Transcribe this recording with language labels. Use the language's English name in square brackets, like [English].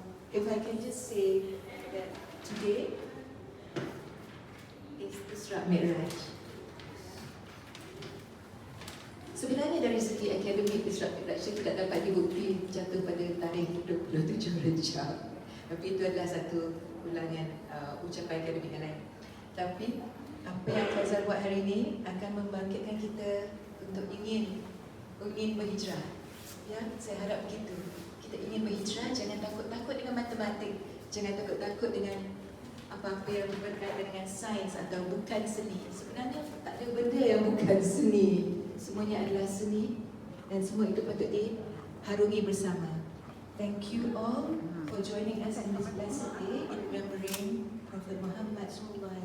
[English] If I can just say that today is Isra Mi'raj. [Malay] Sebenarnya dari segi akademik Isra Mi'raj tidak dapat dibukti jatuh pada tarikh 27 Rejab. Tapi itu adalah satu ulangan ucapan akademik yang lain. Tapi apa yang Faizal buat hari ini akan membangkitkan kita untuk ingin berhijrah. Ya, saya harap begitu. Kita ingin berhijrah, jangan takut-takut dengan matematik, jangan takut-takut dengan apa-apa yang berkaitan dengan sains atau bukan seni. Sebenarnya tak ada benda yang bukan seni. Semuanya adalah seni dan semua itu patut diharungi bersama. [English] Thank you all for joining us in this blessed day in remembering Prophet Muhammad SAW.